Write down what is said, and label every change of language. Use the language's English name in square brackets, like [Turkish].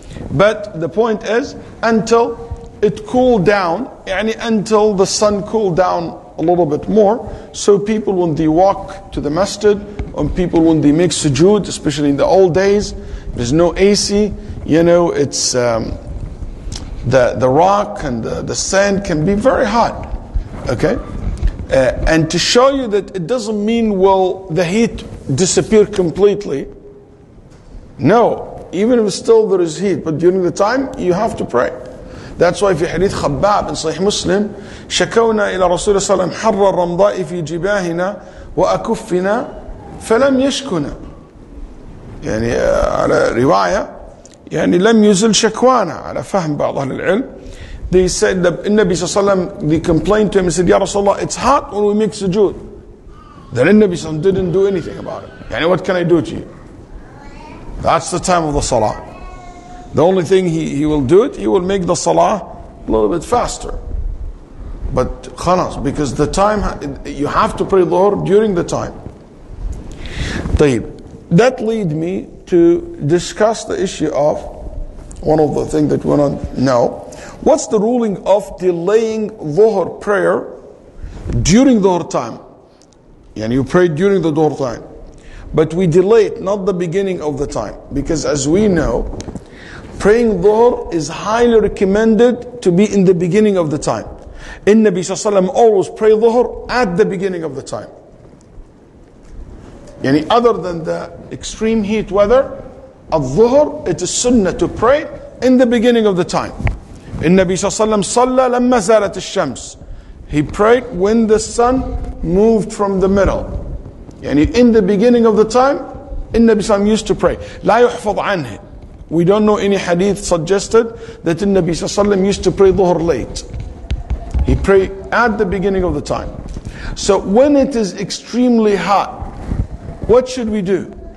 [English] But the point is, until it cooled down, until the sun cooled down a little bit more, so people when they walk to the masjid, and people when they make sujood, especially in the old days, there's no AC, it's the rock and the sand can be very hot. Okay? And to show you that it doesn't mean will the heat disappear completely. No. Even if still there is heat, but during the time you have to pray. That's why [Arabic] في حديث خباب [English] in Sahih Muslim [Arabic] شكونا إلى رسول الله صلى الله عليه وسلم حر الرمضاء في جباهنا وأكفنا فلم يشكنا. يعني على رواية يعني لم يزل شكوانا على فهم بعض أهل العلم. [English] They said that [Arabic] النبي صلى الله عليه وسلم, [English] they complained to him and said, Ya Rasulullah, it's hot when we make sujood. Then [Arabic] النبي صلى الله عليه وسلم [English] didn't do anything about it. [Arabic] يعني [English] what can I do to you? That's the time of the salah. The only thing he will do it, he will make the salah a little bit faster. But khalas, because the time, you have to pray dhuhr during the time. [Arabic] طيب. [English] That leads me to discuss the issue of one of the things that we want to know. What's the ruling of delaying dhuhr prayer during dhuhr time? Yani you pray during the dhuhr time, but we delay it, not the beginning of the time. Because as we know, praying dhuhr is highly recommended to be in the beginning of the time. Nabi sallallahu always pray dhuhr at the beginning of the time. Yani other than the extreme heat weather, al-dhuhr, it is sunnah to pray in the beginning of the time. [Arabic] Nabi sallallahu صلى لما زالت الشمس. [English] He prayed when the sun moved from the middle. Yani in the beginning of the time, Nabi sallallahu used to pray. [Arabic] لا يحفظ عنه. [English] We don't know any hadith suggested that Nabi sallallahu used to pray dhuhr late. He prayed at the beginning of the time. So when it is extremely hot, what should we do?